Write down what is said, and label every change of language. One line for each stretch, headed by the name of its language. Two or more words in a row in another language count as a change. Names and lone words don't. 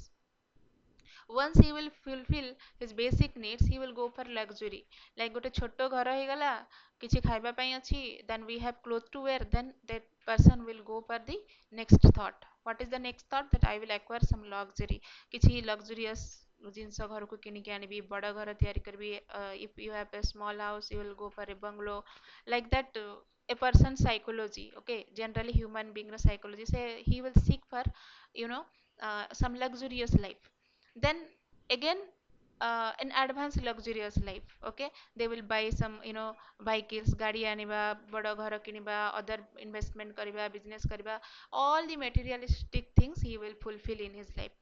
English: Once he will fulfill his basic needs, he will go for luxury. Like
Odia: ଗୋଟେ ଛୋଟ ଘର ହେଇଗଲା, କିଛି ଖାଇବା ପାଇଁ ଅଛି,
English: then we have clothes to wear, then that person will go for the next thought. What is the next thought? That I will acquire some luxury,
Odia: kichi luxurious ଜିନିଷ ଘରକୁ କିଣିକି ଆଣିବି, ବଡ଼ ଘର ତିଆରି କରିବି.
English: If you have a small house, you will go for a bungalow. Like that, a person's psychology, okay, generally human being psychology, say he will seek for, you know some luxurious life. Then again, an advanced luxurious life, okay, they will buy some, vehicles,
Odia: ଗାଡ଼ି ଆଣିବା, ବଡ଼ ଘର କିଣିବା,
English: other investment kariba, business kariba, all the materialistic things he will fulfill in his life.